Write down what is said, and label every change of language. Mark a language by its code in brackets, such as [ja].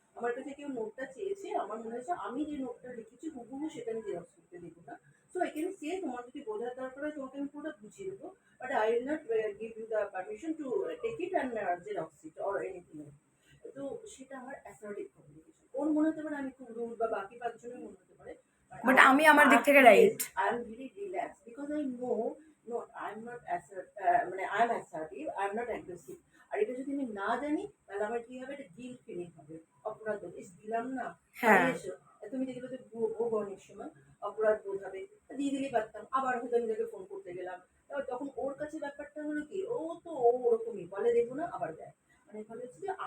[bn] আমার কাছে কেউ নোটটা চেয়েছে, আমার মনে হয়েছে আমি যে নোটটা লিখেছি হুবহু সেটা আমি জেরক্স করতে দেবো না। [en] so I can say [bn] তোমার যদি বোঝার দরকার হয় তোমাকে আমি পুরোটা বুঝিয়ে দেবো, [en] But I will not give you the permission to take it and xerox it or anything. [bn] তো সেটা আমার অ্যাসার্টিভ কমিউনিকেশন। ওর মনে হতে পারে আমি খুব রুড বা বাকি পাঁচজনের মনে হতে পারে, বাট আমি আমার দিক থেকে right. [en] I am very relaxed because I know no, I am not মানে I am assertive, I am not aggressive. [bn] আর এটা যদি আমি না জানি তাহলে আমার কি হবে, একটা গিল্ট ফিলিং হবে, অপরাধ বোধ, দিলাম না। হ্যাঁ, তুমি দেখবে যে ভোগ অনেক সময় অপরাধ বোধ হবে, দিয়ে দিলেই পারতাম, আবার হয়তো আমি তাকে ফোন করতে গেলাম। তখন ওর কাছে ব্যাপারটা হলো কি, ও তো ও ওরকমই বলে দেখবো না আবার দেয়, মানে ফলে হচ্ছে যে